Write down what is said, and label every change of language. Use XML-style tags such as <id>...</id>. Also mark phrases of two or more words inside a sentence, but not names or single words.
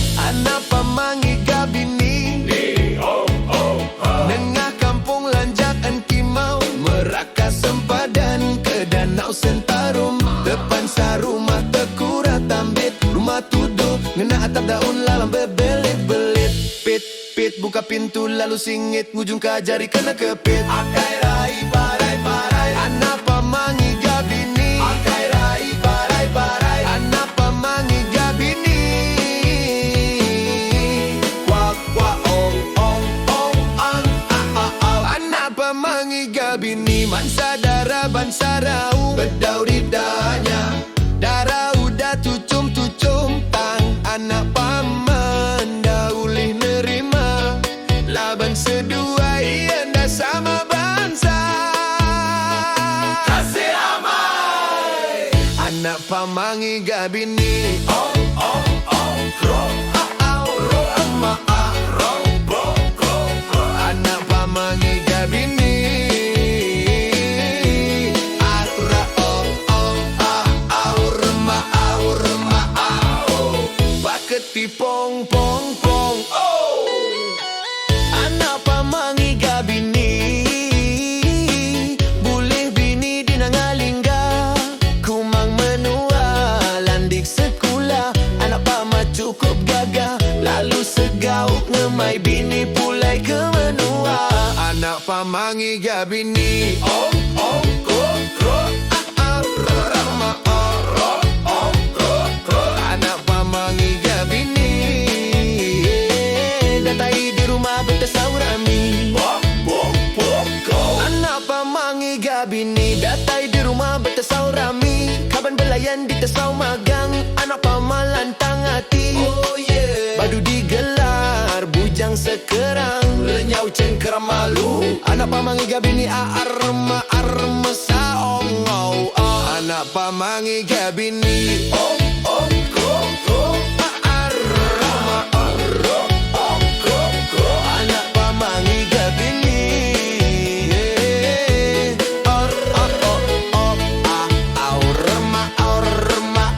<iba>Anak pamangi gabini, nengah kampung lanjakan kimau, Meraka sempadan ke danau Sentarum, depan sarumah tekura tambit, rumah tuduh ngena atap daun lalang bebelit-belit. Pit buka pintu lalu singit, ngujung kajari kena kepit. Akai rai barai-barai, anak pamangi gabini. Akai rai barai-barai, anak pamangi gabini. Kuak kuak ong ong ong ang au. Anak pamangi gabini, mansa dara bansa rau, bedau ridanya, darah udah tucum-tucum tang. Anak paman daulih nerima, laban sedua ienda sama bangsa. Kasih ramai, anak pamangi gabini, ong ong ong grok. Au ro ama ro bro grok grok. Anak pamangi gabini, ara ong ong au rema au. Baketi pong pong pong oh. Anak pamangi gabini, boleh bini di nangalingga, kumang menua landik sekolah. Anak pama cukup gagah, lalu segauk ngemai bini pulai ke menua. Anak pamangi gabini, ong ong grok grok. Rama ong ong grok grok. Anak pamangi gabini, datai di rumah bertesaurami. Anak pamangi gabini, datai di rumah bertesaurami. Kaban belayan di tesau magang, anak pamalantang hati.</iba> <en>Oh yeah.</en> <iba>Badu digelar, bujang sekerang, lenyau cengkeram malu. Anak pamangi gabini, arma saong oh. Anak pamangi gabini, ong ong grok grok. Arma ong grok grok. Anak pamangi gabini, au rema au.</iba>